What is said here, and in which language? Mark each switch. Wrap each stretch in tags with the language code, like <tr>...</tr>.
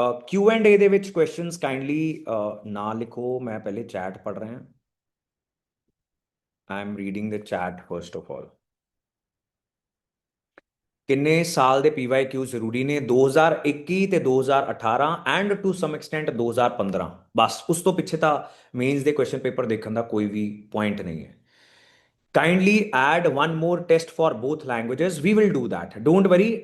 <pa>Q and ए ਦੇ ਵਿੱਚ questions kindly ਨਾ ਲਿਖੋ, ਮੈਂ ਪਹਿਲੇ ਚੈਟ ਪੜ ਰਿਹਾ।</pa> <en>I am reading the chat first of all.</en> <pa>किन्ने साल ਦੇ PYQ ਜ਼ਰੂਰੀ ਨੇ? 2021 ਤੇ 2018</pa> <en>and to some extent</en> <pa>2015, ਬਸ ਉਸ ਤੋਂ ਪਿੱਛੇ ਤਾਂ ਮੇਨਸ ਦੇ ਕੁਐਸਚਨ ਪੇਪਰ ਦੇਖਣ ਦਾ ਕੋਈ ਵੀ ਪੁਆਇੰਟ ਨਹੀਂ ਹੈ।</pa> <en>kindly add one more test for both languages, we will do that, don't worry।</en>